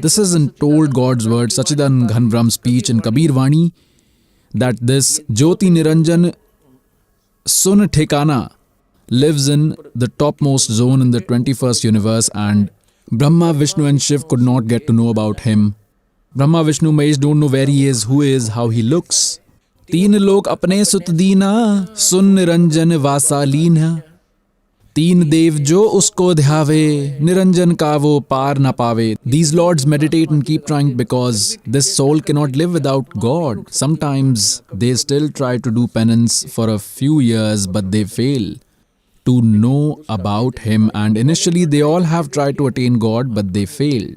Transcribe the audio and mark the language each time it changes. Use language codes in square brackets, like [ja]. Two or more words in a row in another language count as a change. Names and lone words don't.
[en] This is in told God's word, Sachidanand Ghan Brahm speech in Kabir Vani, that this Jyoti Niranjan Sun Thekana lives in the topmost zone in the 21st universe, and Brahma, Vishnu and Shiv could not get to know about him. Brahma, Vishnu, Mahesh don't know where he is, who he is, how he looks. [hi] 3 लोक अपने सुत दीना, सुन निरंजन वासा लीना. तीन देव जो उसको ध्यावे, निरंजन का वो पार न पावे. [en] These lords meditate and keep trying because this soul cannot live without God. Sometimes they still try to do penance for a few years, but they fail to know about Him, and initially they all have tried to attain God, but they failed.